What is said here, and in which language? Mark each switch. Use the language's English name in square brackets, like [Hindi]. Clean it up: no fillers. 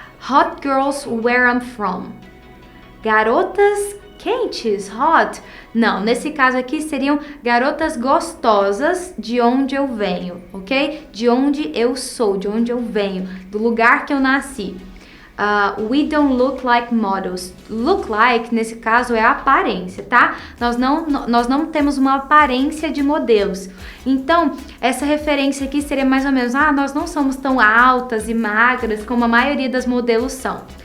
[English] Hot girls where I'm from. [Portuguese] Garotas quentes, [English] hot. [Portuguese] Não, nesse caso aqui seriam garotas gostosas de onde eu venho, ok? De onde eu sou, de onde eu venho, do lugar que eu nasci. [English] We don't look like models. Look like, [Portuguese] nesse caso, é a aparência, tá? Nós não temos uma aparência de modelos. Então, essa referência aqui seria mais ou menos, nós não somos tão altas e magras como a maioria das modelos são.